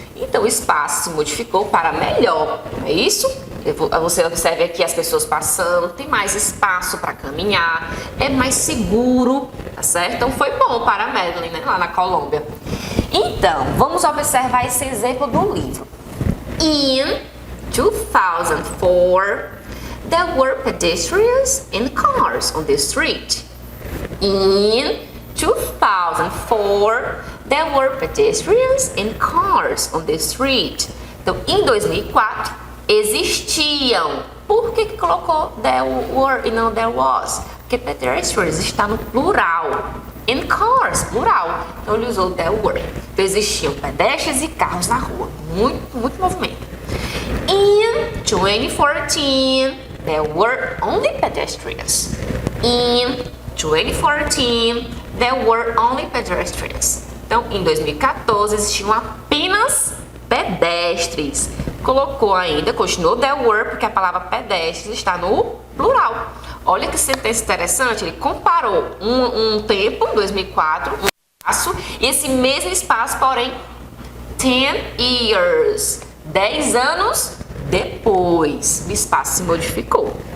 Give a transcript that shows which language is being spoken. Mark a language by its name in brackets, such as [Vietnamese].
[Portuguese] Então o espaço se modificou para melhor, não é isso? Você observa aqui as pessoas passando, tem mais espaço para caminhar, é mais seguro, tá certo? Então foi bom para Medellín, né, lá na Colômbia. Então, vamos observar esse exemplo do livro. [English] In 2004, there were pedestrians and cars on the street. In 2004, there were pedestrians and cars on the street. [Portuguese] Então, em 2004, existiam. Por que colocou [English] there were [Portuguese] e não [English] there was? [Portuguese] Porque pedestrians está no plural. [English] And cars, [Portuguese] plural. Então, ele usou [English] there were. [Portuguese] Então, existiam pedestres e carros na rua. Muito movimento. [English] In 2014, there were only pedestrians. In 2014, there were only pedestrians. [Portuguese] Então, em 2014, existiam apenas pedestres. Colocou ainda, continuou [English] there were, [Portuguese] porque a palavra pedestres está no plural. Olha que sentença interessante, ele comparou um tempo, 2004, um espaço, e esse mesmo espaço, porém, [English] 10 years, [Portuguese] 10 anos depois, o espaço se modificou.